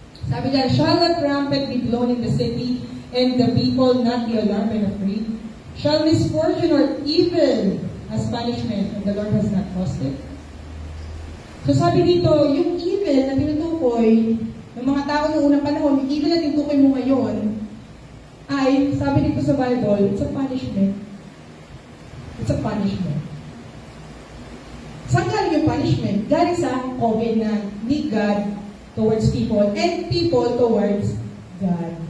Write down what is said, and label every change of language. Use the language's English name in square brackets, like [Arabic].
[Filipino] Sabi niya, [English] shall the trumpet be blown in the city, and the people not be alarmed and afraid? Shall misfortune or evil as punishment, and the Lord has not caused it? [Filipino] So sabi dito, yung evil na tinutukoy ng mga tao noong unang panahon, yung evil na tinutukoy mo ngayon, ay, sabi dito sa Bible, [English] it's a punishment. It's a punishment. [Filipino] Saan galing yung punishment? Galing sa covenant ni God [English] towards people and people towards God.